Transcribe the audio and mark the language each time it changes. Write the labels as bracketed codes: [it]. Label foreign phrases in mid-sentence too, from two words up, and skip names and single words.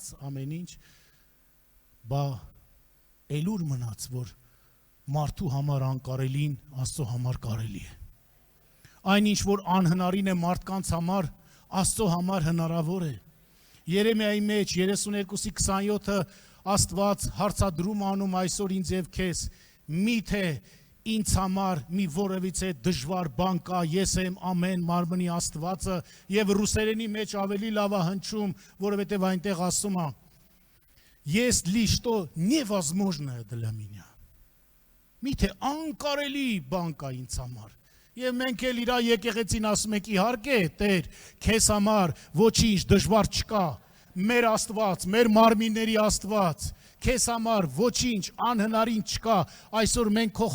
[hy] ամեն ինչ, բա էլ ուր մնաց, որ մարդու համար անկարելին Աստծո համար կարելի է։ Այն ինչ որ անհնարին է մարդկանց համար, Աստծո համար հնարավոր է։ Երեմիայի մեջ 32:27-ը Աստված հարցադրում անում այսօր ինձ եւ քեզ, միթե ինձ համար մի որևիցե դժվար բան կա, ես եմ ամեն մարմնի Աստվածը, եւ ռուսերենի մեջ ավելի լավ է հնչում, որովհետեւ այնտեղ ասում է, [ru] есть ли что невозможное для меня։ [hy] Միթե անկարելի բան կա ինձ համար։ Եվ մենք էլ իր եկեղեցին ասում ենք, իհարկե, Տեր, քեզ համար ոչինչ դժվար չկա, մեր Աստված, մեր մարմինների Աստված, քեզ համար ոչինչ անհնարին չկա, այսօր մենք քո